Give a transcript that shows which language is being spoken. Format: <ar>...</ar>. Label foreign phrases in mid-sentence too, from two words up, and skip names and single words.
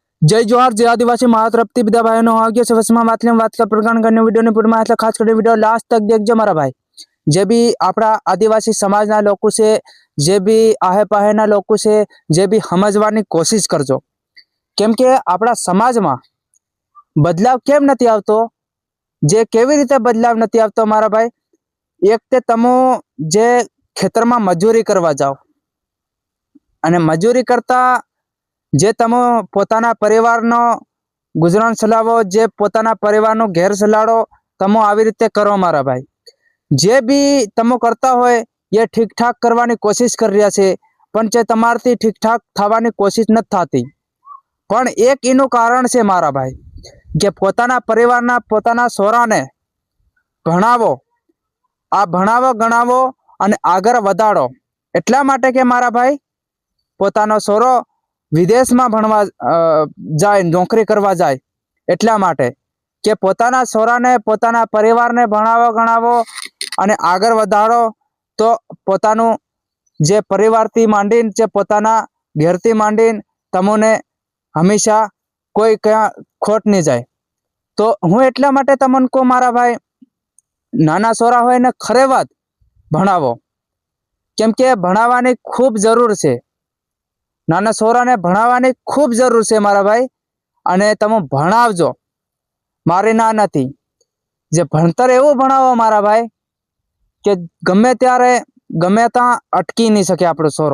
<bhb>जय जोहार जय आदिवासी महातरप्ती विद्या भाई आगे से बात का प्रकरण करने वीडियो ने पूर्ण में खास कर वीडियो लास्ट तक देखजो मारा भाई। जे भी आपड़ा आदिवासी समाजना लोगों से जे भी आहे पाहेना लोगों से जे भी समझवानी कोशिश करजो केम के आपड़ा समाज में बदलाव केम नथी आवतो जे केवी रीते बदलाव नथी आवतो मारा भाई। एक ते तमो जे खेतर में मजूरी करवा जाओ अने मजूरी करता जे तमो पोताना परिवारनो गुजरान चलावो जे पोताना परिवारनो घेर चलाड़ो तमो आवी रीते करो मारा भाई। जे भी तमो करता होय ये ठीक ठाक करवानी कोशिश कर रह्या छे पण जे तमारथी ठीक ठाक थवानी कोशिश न थाती। पण एक एनु कारण छे मारा भाई के पोताना परिवारना पोताना सोराने भणावो आ भणावो गणावो अने आगर वधाड़ो एटला माटे के मारा भाई पोतानो सोरो विदेश में भणवा जाए नौकरी करवा जाए एटला माटे के पोताना सोराने पोताना परिवारने भणावो गणावो अने आगर वधाड़ो तो पोतानु जे परिवारथी मांडीने जे पोताना घेरथी मांडीने तमोने हमेशा कोई क्या खोट नहीं जाए। तो हूँ एटला माटे तमने को मारा भाई नाना सोरा होय ने खरे वात भणावो केम के भणावानी खूब जरूर छे। नाना सोराने भणावानी खूब जरूर छे मारा भाई अने तमे भणावजो मारी ना नथी। जे भणतर एवुं भणावो मारा भाई के गमे त्यारे गमे त्यां अटकी नहीं सके आपणो सोरो।</bhb>